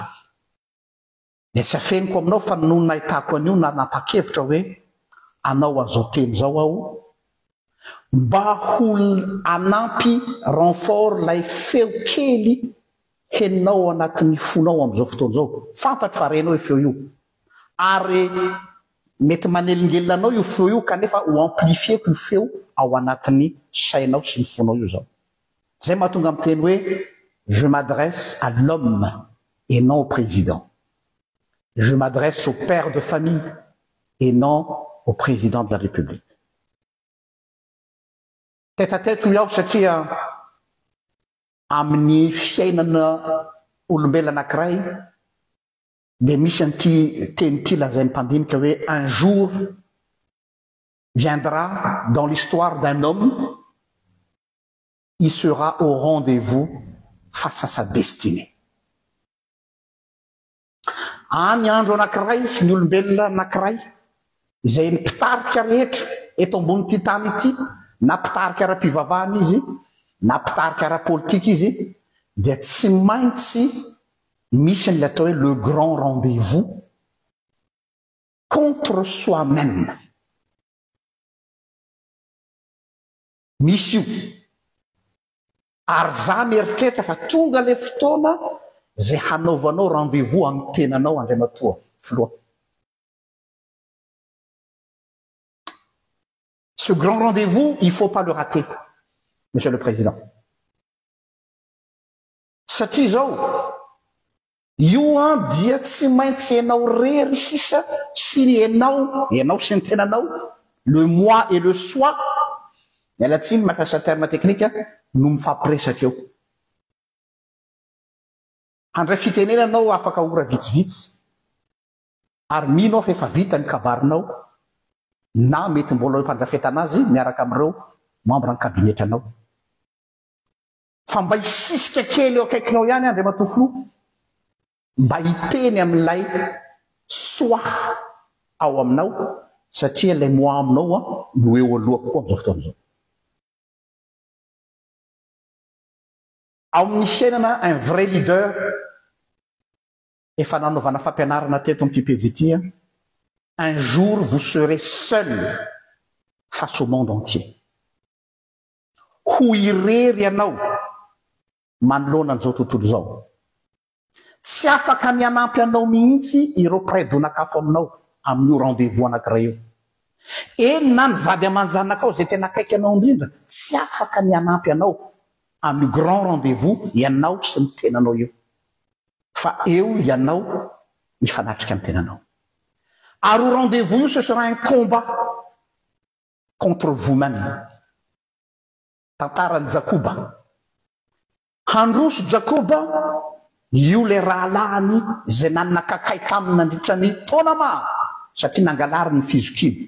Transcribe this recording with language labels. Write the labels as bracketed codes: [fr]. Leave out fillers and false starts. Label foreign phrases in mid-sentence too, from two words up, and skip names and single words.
[mg] Dia tsy afeniko aminao fa no nahitako an'io na napakevitra hoe anao an'izao teny zao aho mba ho anampy renfort lay feo kely heninao anatin'ny fonao amin'izao fotoana zao. Fantatro fa renao io feo io. Ary mety manelingelina anao io feo io kanefa ho amplifieko io feo ao anatin'ny sainao sy ny fonao io zao. Zay mahatonga amin'ny teny hoe [fr] je m'adresse à l'homme et non au président. Je m'adresse au père de famille et non au président de la République. Tête à tête [mg] iaho satria amin'ny fiainana olombelona anankiray dia misy an'ity teny ity lazain'ny mpandinika hoe [fr] un jour viendra dans l'histoire d'un homme, il sera au rendez-vous face à sa destinée. [mg] Any andro anankiray ny olombelona anankiray izay ny mpitarika rehetra eto ambon'ity tany ity, na mpitarika ara-pivavahana izy, na mpitarika ara-politika izy, dia tsy maintsy misy ny atao hoe [fr] le grand rendez-vous contre soi-même. [mg] Misy io. Ary za mieritreritra fa tonga le fotoana zay hanaovanao rendez-vous amin'ny tenanao Andriamatoa Filoha. [fr] Ce grand rendez-vous, il ne faut pas le rater, Monsieur le Président. [mg] Satria zao, io dia tsy maintsy ianao rery sisa sy ny ianao sy ny tenanao, [fr] le moi et le soi, [mg] mialatsiny mampiasa [fr] terme technique, [mg] no mifampiresaka eo. Handray fitenena anao afaka ora vitsivitsy, ary mino fa efa vita ny kabarinao, na mety mbola mpandrafetana azy miaraka amin'ireo membre ny kabinetranao. Fa mba hisisika kely eo akaikinao ihany Andriamatoa Filoha, mba hiteny amin'ilay soi ao aminao, satria ilay moi aminao no eo alohako koa amin'izao fotoana izao. Ao amin'ny fiainana [fr] un vrai leader, [mg] efa nanaovana fampianarana teto amin'ny pejy ity, [fr] un jour vous serez seul face au monde entier. [mg] Ho irery ianao manoloana an'izao tontolo zao. Tsy afaka mianampy anao mihitsy ireo mpirai-donakafo aminao amin'io rendez-vous anankiray io. Eny na ny vady aman-janakao zay tena akaiky anao indrindra, tsy afaka mianampy anao amin'ny [fr] grand rendez-vous [mg] ianao sy ny tenanao io. Fa eo ianao mifanatrika amin'ny tenanao. [fr] Ary au rendez-vous io, ce sera un combat contre vous-même. [mg] Tantaran'i Jakoba. Handroso Jakoba, io le rahalahany zay nanakakay taminy nandritra ny taona maro satria nangalary ny fizokiny.